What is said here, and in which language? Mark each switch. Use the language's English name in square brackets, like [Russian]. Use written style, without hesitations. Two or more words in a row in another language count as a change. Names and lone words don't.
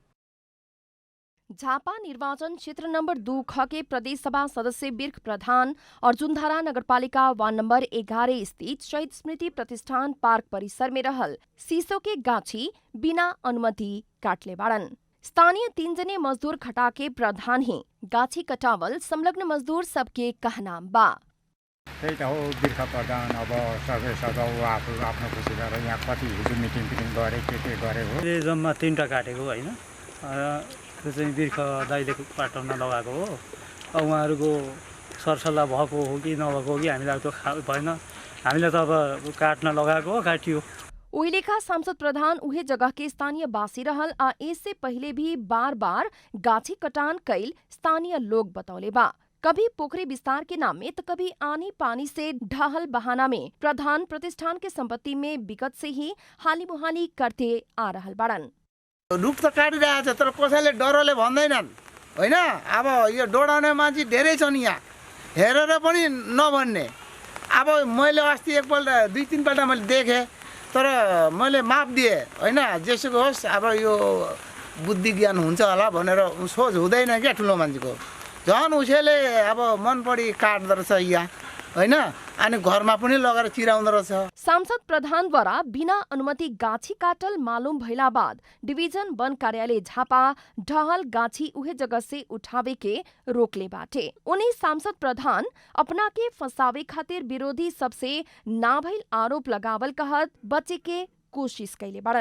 [Bhojpuri] झापा निर्वाचन क्षेत्र नंबर 2 ख के प्रदेश सभा सदस्य बिर्ख प्रधान अर्जुनधारा नगरपालिका वार्ड नंबर 11 स्थित शहीद स्मृति प्रतिष्ठान पार्क परिसर में रहल शीशो के गाछी बिना अनुमति काटले बाड़न। स्थानीय 3 जने मजदूर खटा के प्रधान ही गाछी कटावल संलग्न मजदूर सबके कहना बा। [Nepali] त्यही त हो बिर्ख प्रधान अब सबै सजाउ आफ्नो खुसी गरेर यहाँ कति हिजो मिटिङ गरे के गरे हो। जम्मा 3टा काटेको हैन, त्यो चाहिँ बिर्ख दाइले काट्न लगाएको हो। अब उहाँहरूको सरसल्लाह भएको हो कि नभएको हो कि हामीलाई त्यो भएन, हामीलाई त अब काट्न लगाएको हो, काटियो। [Bhojpuri] उही लेखा सांसद प्रधान उहे जगह के स्थानीय बासी रहल आ इससे पहले भी बार बार गाछी कटान कैल स्थानीय लोग बतौले बा। कभी पोखरी विस्तार के नाम में तो कभी आनी पानी से ढहल बहाना में प्रधान प्रतिष्ठान के संपत्ति में विगत से ही हाली मुहाली करते आ रहल बाड़न। [Nepali] रूप त काटिरहेको छ तर कसैले डरले भन्दैनन्। होइन। अब यो डोडाउने मान्छे धेरै छन् यहाँ, हेरेर पनि नभन्ने। अब मैले अस्ति एकपल्ट 2-3 पल्ट मैले देखेँ, तर मैले माफ दिएँ होइन। जेसुकै होस्, अब यो बुद्धि ज्ञान हुन्छ होला भनेर सोच हुँदैन क्या ठुलो मान्छेको। झन् उसैले अब मन परी काट्दो रहेछ यहाँ होइन, अनि घरमा पनि लगेर चिराउँदो रहेछ। [Bhojpuri] सांसद प्रधानद्वारा बिना अनुमति गाछी काटल मालूम भइला बाद डिवीजन वन कार्यालय झापा ढहल गाछी उहे जगह से उठावे के रोकले बाटे। उन्हीं सांसद प्रधान अपना के फंसावे खातिर विरोधी सबसे ना भइल आरोप लगावल कहत बचे के कोशिश कैले बड़न।